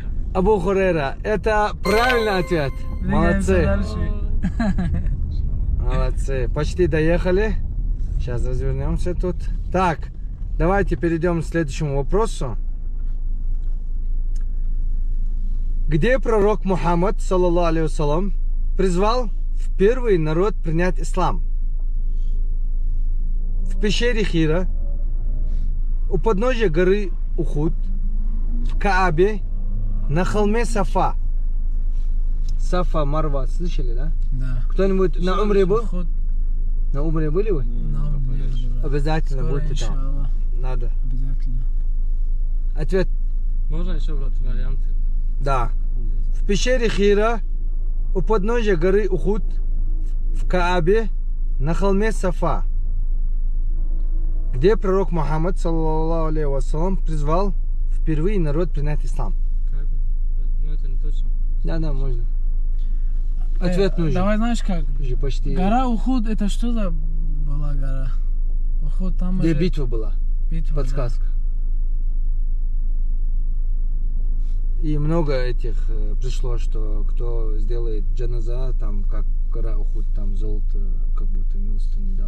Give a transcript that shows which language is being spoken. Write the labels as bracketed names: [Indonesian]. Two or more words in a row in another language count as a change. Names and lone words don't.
[Russian] Абу Хурейра. Это правильный ответ. Двигаемся Молодцы. дальше. Молодцы. Почти доехали. Сейчас развернемся тут. Так, давайте перейдем к следующему вопросу. Где пророк Мухаммад, [Arabic] صلى الله عليه وسلم, [Russian] призвал в первый народ принять ислам? В пещере Хира, у подножия горы Ухуд, в Каабе, на холме Сафа. Сафа, Марва, слышали, да? Да. Кто-нибудь на умре был? Ход На умре были вы? на умре, брат. Обязательно Скоро, будьте там. иншаллах. Надо. Обязательно. Ответ Можно еще, брат, варианты? да. В пещере Хира, у подножия горы Ухуд, в Каабе, на холме Сафа, где пророк Мухаммад, [Arabic] صلى الله عليه وسلم, [Russian] призвал впервые народ принять ислам. Как бы? Ну, это не точно. Да, можно. Ответ нужен. Давай, знаешь как? Уже почти. Гора Ухуд, это что за была гора? Ухуд, там Где же битва была? битва, да. Подсказка. И много этих пришло, что кто сделает джаназа, там как гора Ухуд, там золото, как будто милостыню дал.